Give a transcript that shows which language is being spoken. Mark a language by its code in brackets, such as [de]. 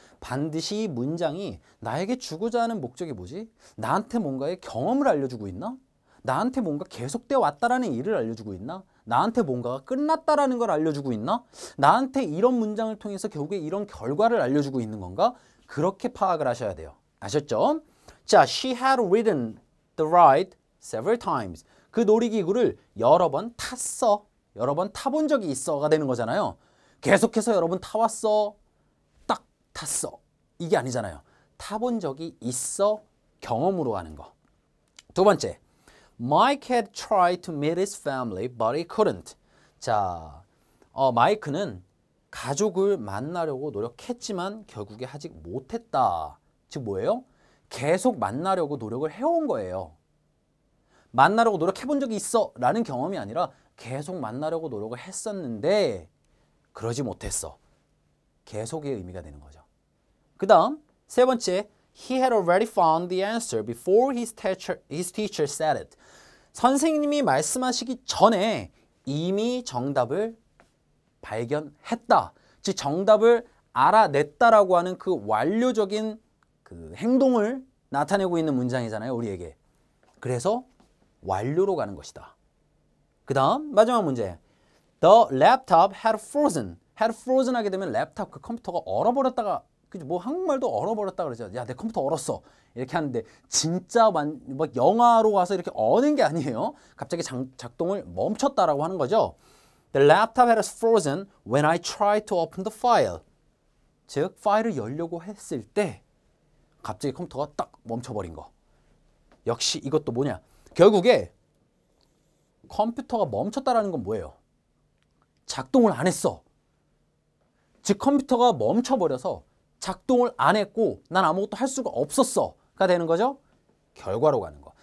[ko] 반드시 문장이 나에게 주고자 하는 목적이 뭐지? 나한테 뭔가의 경험을 알려주고 있나? 나한테 뭔가 계속되어 왔다라는 일을 알려주고 있나? 나한테 뭔가가 끝났다라는 걸 알려주고 있나? 나한테 이런 문장을 통해서 결국에 이런 결과를 알려주고 있는 건가? 그렇게 파악을 하셔야 돼요. 아셨죠? 자, [en] she had ridden the ride several times. [ko] 그 놀이기구를 여러 번 탔어. 여러 번 타본 적이 있어가 되는 거잖아요. 계속해서 여러 번 타왔어. 딱 탔어. 이게 아니잖아요. 타본 적이 있어. 경험으로 하는 거. 두 번째, [en] Mike had tried to meet his family, but he couldn't. [ko] 자, 마이크는 가족을 만나려고 노력했지만 결국에 하지 못했다. 즉 뭐예요? 계속 만나려고 노력을 해온 거예요. 만나려고 노력해본 적이 있어 라는 경험이 아니라 계속 만나려고 노력을 했었는데 그러지 못했어. 계속의 의미가 되는 거죠. 그 다음 세 번째, [en] he had already found the answer before his teacher said it. [ko] 선생님이 말씀하시기 전에 이미 정답을 발견했다. 즉 정답을 알아냈다라고 하는 그 완료적인 그 행동을 나타내고 있는 문장이잖아요, 우리에게. 그래서 완료로 가는 것이다. 그 다음 마지막 문제. [en] The laptop had frozen. had frozen [ko] 하게 되면 랩탑 그 컴퓨터가 얼어버렸다가 그죠? 뭐 한국말도 얼어버렸다 그러죠. 야, 내 컴퓨터 얼었어. 이렇게 하는데 진짜 뭐 영화로 가서 이렇게 어는 게 아니에요. 갑자기 작동을 멈췄다라고 하는 거죠. [en] The laptop had frozen when I tried to open the file. [ko] 즉 파일을 열려고 했을 때 갑자기 컴퓨터가 딱 멈춰버린 거. 역시 이것도 뭐냐? 결국에 컴퓨터가 멈췄다라는 건 뭐예요? 작동을 안 했어. 즉 컴퓨터가 멈춰버려서 작동을 안 했고 난 아무것도 할 수가 없었어가 되는 거죠. 결과로 가는 거.